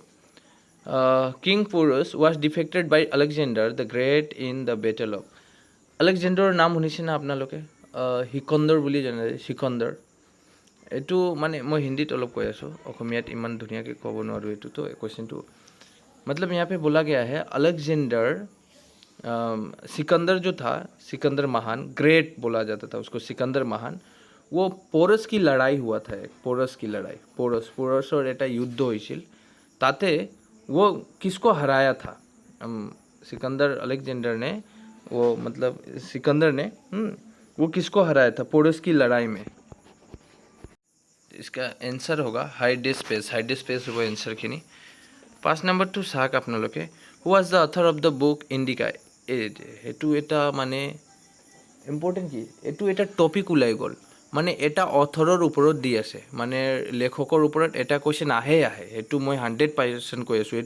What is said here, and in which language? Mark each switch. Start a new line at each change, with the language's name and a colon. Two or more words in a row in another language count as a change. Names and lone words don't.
English: King পুৰুষ was defeated by Alexander the Great in the battle of।
Assamese: আলেকজেণ্ডাৰৰ নাম শুনিছে না আপোনালোকে, সিকন্দৰ বুলি জনা যায়, সিকন্দৰ। এইটো মানে মই হিন্দীত অলপ কৈ আছোঁ, অসমীয়াত ইমান ধুনীয়াকৈ ক'ব নোৱাৰোঁ এইটোতো কুৱেশ্যনটো।
Hindi: मतलब यहाँ पे बोला गया है अलेक्जेंडर सिकंदर जो था, सिकंदर महान, ग्रेट बोला जाता था उसको, सिकंदर महान, वो पोरस की लड़ाई हुआ था, एक पोरस की लड़ाई,
Assamese: পোৰছৰ এটা যুদ্ধ হৈছিল, তাতে
Hindi: वो किसको हराया था, सिकंदर अलेक्जेंडर ने, वो मतलब सिकंदर ने वो किसको हराया था पोरस की लड़ाई में। इसका आंसर होगा हाइडेस्पेस होगा आंसर खिनी।
Assamese: 5 নম্বৰটো চাওক আপোনালোকে,
English: who was the author of the book Indica.
Assamese: সেইটো এটা মানে ইম্পৰ্টেণ্ট কি, এইটো এটা টপিক ওলাই গ'ল, মানে এটা অথৰৰ ওপৰত দি আছে, মানে লেখকৰ ওপৰত এটা কুৱেশ্যন আহে, সেইটো মই 100% কৈ আছোঁ।